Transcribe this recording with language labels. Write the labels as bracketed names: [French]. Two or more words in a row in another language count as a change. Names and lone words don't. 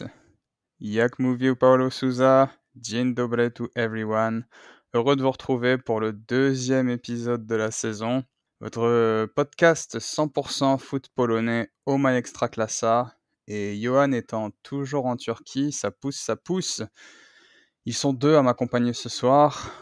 [Polish] Jak mówił Paulo Souza, dzień dobry [English] to everyone. [French] Heureux de vous retrouver pour le deuxième épisode de la saison. Votre podcast 100% foot polonais Oh My Extraclassa. Et Johan étant toujours en Turquie, ça pousse. Ils sont deux à m'accompagner ce soir.